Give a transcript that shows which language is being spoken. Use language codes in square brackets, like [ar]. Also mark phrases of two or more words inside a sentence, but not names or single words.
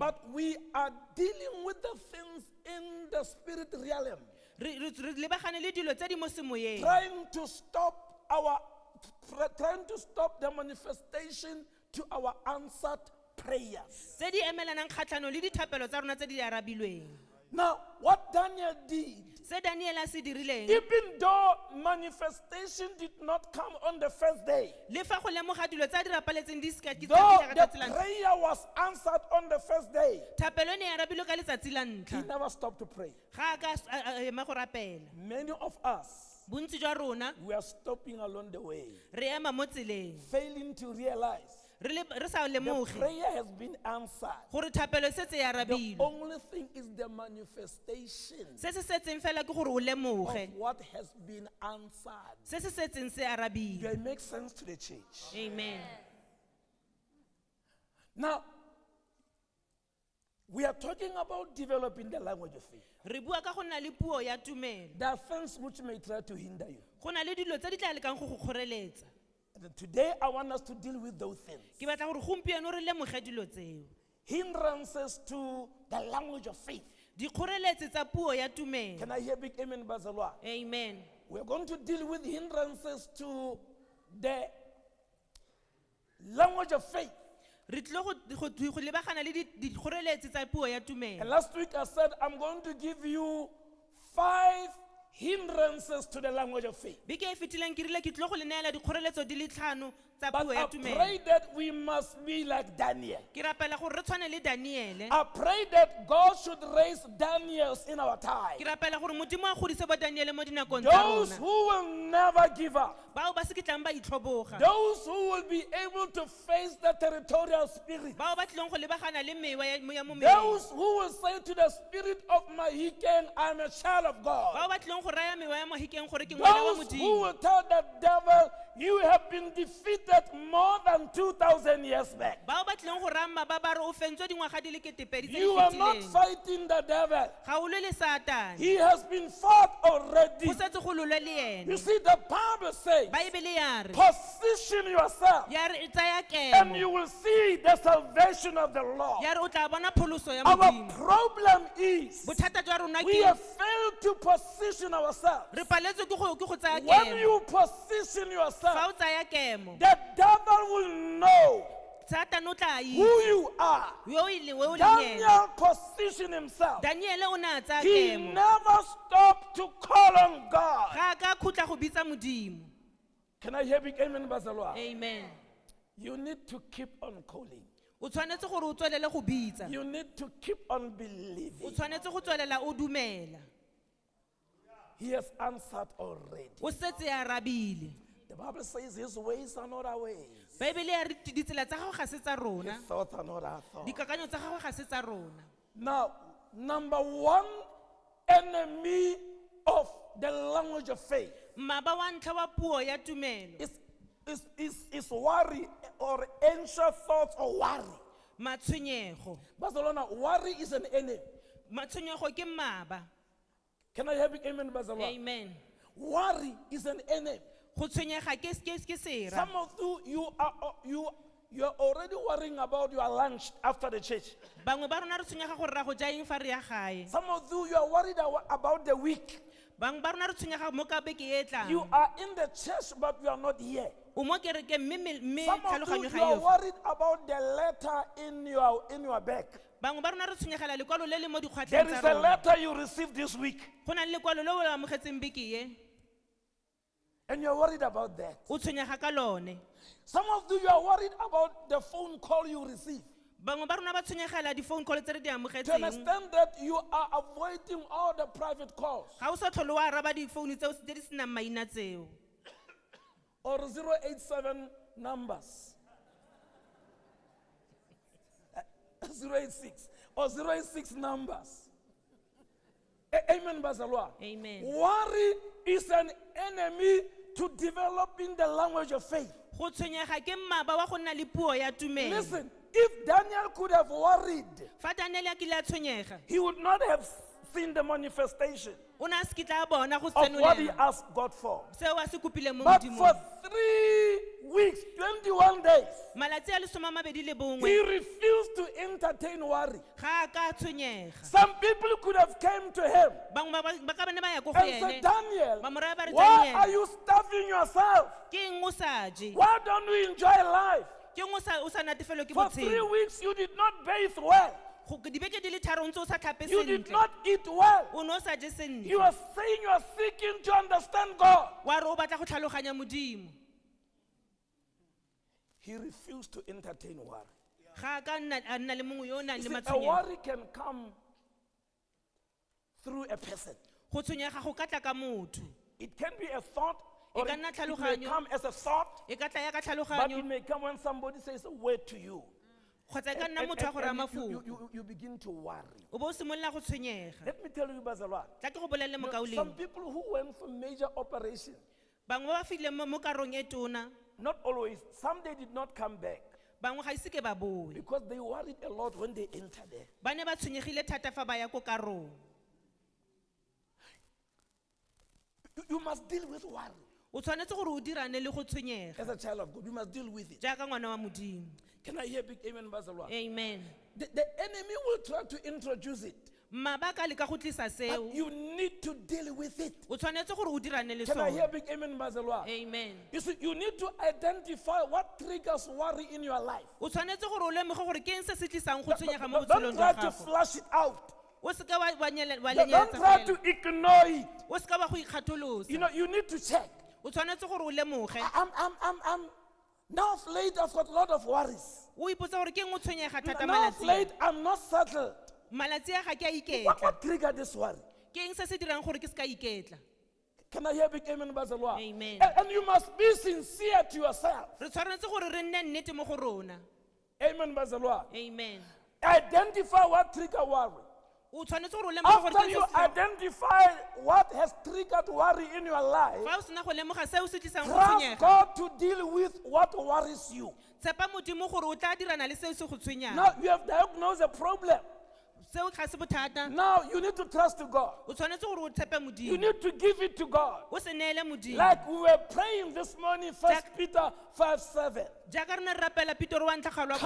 [en] But we are dealing with the things in the spirit realm, [tn] re lebagane le dilo tse di mo semoyeng [en] trying to stop the manifestation to our answered prayers. [tn] tse di emelanang kgatlhanong le dithapelo tsa rona tse di arabilweng [en] Now, what Daniel did, [tn] se daniele a se dirileng [en] even though manifestation did not come on the first day, [tn] le fa go lemoga dilo tse a di rapaletseng di seka ke [en] though [tn] ka [en] the [tn] letsatsi la ntlha [en] prayer was answered on the first day, [tn] thapelo e ne ya arabilwe ka letsatsi la [en] he [tn] ntlha [en] never stopped to pray. [tn] ga a ka ema go rapela [en] Many of us, [tn] bontsi jwa rona [en] we are stopping along the way, [tn] re ema mo tseleng [en] failing to realize [tn] re sa [en] the [tn] lemoge [en] prayer has been answered. [tn] gore thapelo e setse ya [en] The [tn] arabilwe [en] only thing is the manifestation [tn] se se setseng fela ke gore o [en] of [tn] lemoge [en] what has been answered. [tn] se se setseng se [en] Do [tn] arabile [en] it make sense to the church? [tn] amen [en] Now, we are talking about developing the language of faith. [tn] re bua ka go nna le puo ya tumelo [en] There are things which may try to hinder you. [tn] go na le dilo tse di tla lekang go go kgoreletsa [en] And today, I want us to deal with those things. [tn] ke batla gore gompieno re lemoge dilo tseo [en] Hindrances to the language of faith. [tn] dikgoreletsi tsa puo ya tumelo [en] Can I hear big amen, Bazalwa? [tn] amen [en] We're going to deal with hindrances to the language of faith. [tn] re tlile go lebagana le dikgoreletsi tsa puo ya [en] And [tn] tumelo [en] last week I said I'm going to give you 5 hindrances to the language of faith. [tn] beke e fetileng ke rile ke tlile go le neela dikgoreletso di le tlhano tsa [en] But [tn] puo [en] I [tn] ya tumelo [en] pray that we must be like Daniel. [tn] ke rapela gore re tshwane le daniele [en] I pray that God should raise Daniels in our time. [tn] ke rapela gore modimo a godise bo daniele mo dinakong tsa [en] Those [tn] rona [en] who will never give up. [tn] bao ba se ke tlang ba itlhoboga [en] Those who will be able to face the territorial spirit. [tn] bao ba tlileng go lebagana le mewa ya mo mmeleng [en] Those who will say to the spirit of Mahikeng, I'm a child of God. [tn] bao ba tlileng go raya mewa ya mohikeng gore ke ngwana wa [en] Those who [tn] modimo [en] will tell the devil, You have been defeated more than 2,000 years back. [tn] bao ba tlileng go rama ba ba re o fentswe dingwaga di le ketepedi tse di [en] You are not [tn] fetileng [en] fighting the devil. [tn] ga o lwe le satane [en] He has been fought already. [tn] go setse go lolwe le [en] You [tn] ene [en] see, the Bible says, [tn] baebele ya re [en] position yourself [tn] ya re e tsaya [en] and [tn] kemo [en] you will see the salvation of the Lord. [tn] ya re o tla bona pholoso ya [en] Our [tn] modimo [en] problem is [tn] bothata jwa rona [en] we [tn] ke [en] have failed to position ourselves. [tn] re paletswe ke go tsaya [en] When [tn] kemo [en] you position [tn] fa [en] yourself, [tn] o tsaya kemo [en] the devil will know [tn] satane o tla [en] who [tn] itse [en] you are. [tn] yo o leng ene [en] Daniel positioned himself. [tn] daniele o ne a tsaya [en] He [tn] kemo [en] never stopped to call on God. [tn] ga a ka khutla go bitsa modimo [en] Can I hear big amen, Bazalwa? [tn] amen [en] You need to keep on calling. [tn] o tshwanetse gore o tswelele go bitsa [en] You need to keep on [tn] o [en] believing. [tn] tshwanetse go tswelela o dumela [en] He has answered already. [tn] o setse ya rabile [en] The Bible says his ways are not our ways. [tn] baebele ya re ditsela tsa gago ga se tsa rona [en] His thoughts are not our thoughts. [tn] dikakanyo tsa gago ga se tsa rona [en] Now, number one enemy of the language of faith [tn] mmaba wa ntlha wa puo ya tumelo [en] is worry or anxious thoughts or worry. [tn] matshwenyego [en] Barcelona, worry is an enemy. [tn] matshwenyego ke mmaba [en] Can I have big amen, Barcelona? [tn] amen [en] Worry is an enemy. [tn] go tshwenyega ke sera [en] Some of you are already worrying about your lunch after the church. [tn] bangwe ba rona re tshwenyega gore ra go ja eng fa re ya gae [en] Some of you are worried about the week. [tn] bangwe ba rona re tshwenyega mo ka beke e tlang [en] You are in the church, but you are not here. [tn] o mo kerekeng mme [en] Some of [tn] tlhaloganyo [en] you [tn] ga [en] are [tn] eo [en] worried about the letter in your bag. [tn] bangwe ba rona re tshwenyegela lekwalo le le mo [en] There [tn] dikgwatlheng [en] is [tn] tsa [en] a [tn] rona [en] letter you received this week, [tn] go na le lekwalo le o le amogetseng beke e [en] and you're worried about that. [tn] o tshwenyega ka lone [en] Some of you are worried about the phone call you receive. [tn] bangwe ba rona ba tshwenyegela di- [en] phone call [tn] tse re di [en] To [tn] amogetseng [en] understand that you are avoiding all the private calls. [tn] ga o sa tlhole wa araba di-phone tseo tse di senang maina tseo [en] Or 087 numbers. 086 or 086 numbers. Amen, Bazalwa. [tn] amen [en] Worry is an enemy to developing the language of faith. [tn] go tshwenyega ke mmaba wa go nna le puo ya tumelo [en] Listen, if Daniel could have worried, [tn] fa daniele a kile a tshwenyega [en] he would not have seen the manifestation [tn] o ne a se kitla a bona go [en] of what he [tn] tsenolela [en] asked God for. [tn] seo a se kopileng mo [en] But for [tn] modimong [en] 3 weeks, 21 days, [tn] malatsi a lesome a mabedi le [en] he [tn] bongwe [en] refused to entertain worry. [tn] ga a ka tshwenyega [en] Some people could have come to him [tn] bangwe ba ka bane ba ya ko go [en] and said, [tn] ene [en] Daniel, [tn] ba mo raya ba re [en] why Daniel, are you starving yourself? [tn] ke eng o sa je [en] Why don't you enjoy life? [tn] ke eng o sa natefelwe ke [en] For 3 [tn] botshelo [en] weeks, you did not bathe well. [tn] dibeke di le tharo ntse o sa tlhape [en] You did [tn] sentle [en] not eat well. [tn] o ne o sa je [en] You [tn] sentle [en] are saying you are seeking to understand God. [tn] wa re o batla go tlhaloganya modimo [en] He refused to entertain worry. [tn] ga a ka a nna le mongwe yo o nang [en] You [tn] le [en] see, a [tn] matshwenyego [en] worry can come through a person. [tn] go tshwenyega go ka tla ka motho [en] It can be a thought, or [tn] ka [en] it [tn] nna [en] may [tn] tlhaloganyo. [en] come as a thought, [tn] e ka tla ya ka [en] but it [tn] tlhaloganyo [en] may come when somebody says a word to you. [tn] kgotsa e ka nna [en] And- [tn] motho a go raya [en] and [tn] mafoko [en] you begin to worry. [tn] o bo o simolola go tshwenyega [en] Let me tell you, Bazalwa. [tn] tla ke go bolelele mo [en] Some [tn] kaoleng [en] people who went for major operation, [tn] bangwe ba fileng mo karong e tona [en] not always, some they did not come back [tn] bangwe ga ise ke ba boe [en] because they worried a lot when they entered there. [tn] ba ne ba tshwenyegile thata fa ba ya ko karong [en] You must deal with worry. [tn] o tshwanetse gore o dirane le go tshwenyega [en] As a child of God, you must deal with it. [tn] jaaka ngwana wa modimo [en] Can I hear big amen, Bazalwa? [tn] amen [en] The enemy will try to introduce it, [tn] mabaka a leka go tlisa [en] but [tn] seo [en] you need to deal with it. [tn] o tshwanetse gore o dirane le [en] Can I hear [tn] sone [en] big amen, Bazalwa? [tn] amen [en] You see, you need to identify what triggers worry in your life. [tn] o tshwanetse gore o lemoge gore ke eng se se tlisang go tshwenyega mo [en] Don't [tn] botshelong [en] try [tn] jwa [en] to [tn] gago [en] flush it out. [tn] o seka wa [en] Don't [tn] lenyeletsa [en] try to [tn] fela. [en] ignore it. [tn] o seka wa go ikgatholosa [en] You know, you need to check. [tn] o tshwanetse gore o lemoge [en] I'm now of late, I've got a lot of worries. [tn] o ipotsa gore ke eng o tshwenyega thata [en] Now of [tn] malatsi [en] late, I'm not settled. [tn] malatsi a ga ke a [en] What, [tn] iketla [en] what triggered this worry? [tn] ke eng se se dirang gore ke se ka iketla [en] Can I hear big amen, Bazalwa? [tn] Amen. [en] And you must be sincere to yourself. [tn] re tshwanetse gore re nne nnete mo go rona [en] Amen, Bazalwa. [tn] amen [en] Identify what trigger worry. [tn] o tshwanetse gore o lemoge gore [en] After [tn] ke [en] you [tn] seo se- [en] identify what has triggered worry in your life, [tn] fa o sena go lemoga seo se tlisang go [en] trust [tn] tshwenyega [en] God to deal with what worries you. [tn] tshepa modimo gore o tla dirana le seo se go tshwenyang [en] Now you have diagnosed a problem. [tn] seo ga se bothata [en] Now you need to trust God. [tn] o tshwanetse gore o tshepe [en] You [tn] modimo [en] need to give it to God. [tn] o se neele modimo [en] Like we were praying this morning, 1 Peter 5:7. [tn] jaaka re ne re rapela pitoro wa ntlhagalo wa